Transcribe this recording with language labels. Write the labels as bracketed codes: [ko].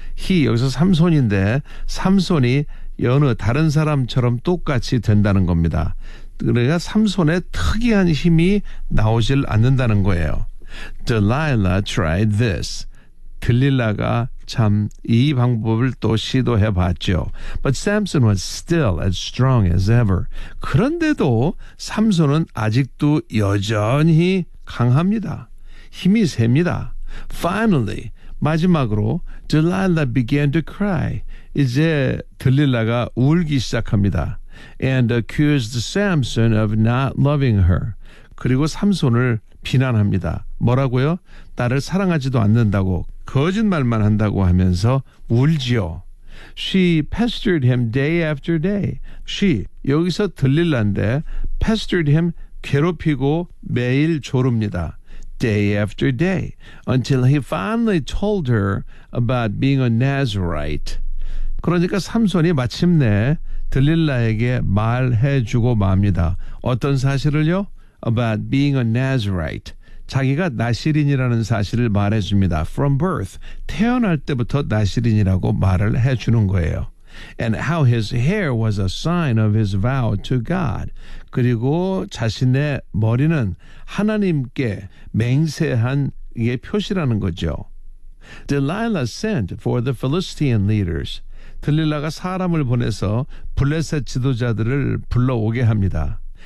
[ko] he 여기서 삼손인데 삼손이 여느 다른 사람처럼 똑같이 된다는 겁니다. 그러니까 삼손의 특이한 힘이 나오질 않는다는 거예요. [en] Delilah tried this. [ko] 들릴라가 참 이 방법을 또 시도해 봤죠. [en] But Samson was still as strong as ever. [ko] 그런데도 삼손은 아직도 여전히 강합니다. 힘이 셉니다. [en] Finally, [ko] 마지막으로 [en] Delilah began to cry. [ko] 이제 들릴라가 울기 시작합니다. [en] And accused Samson of not loving her. [ko] 그리고 삼손을 비난합니다. 뭐라고요? 나를 사랑하지도 않는다고. 거짓말만 한다고 하면서 울지요. [en] She pestered him day after day. She, [ko] 여기서 들릴란데 [en] pestered him, [ko] 괴롭히고 매일 조릅니다. [en] Day after day, until he finally told her about being a Nazarite. [ko] 그러니까 삼손이 마침내 들릴라에게 말해주고 맙니다. 어떤 사실을요? [en] About being a Nazarite. [ko] 자기가 나시린이라는 사실을 말해줍니다. [en] From birth, [ko] 태어날 때부터 나시린이라고 말을 해주는 거예요. [en] And how his hair was a sign of his vow to God. [ko] 그리고 자신의 머리는 하나님께 맹세한 게 표시라는 거죠. [en] Delilah sent for the Philistine leaders. [ko] 들릴라가 사람을 보내서 블레셋 지도자들을 불러오게 합니다.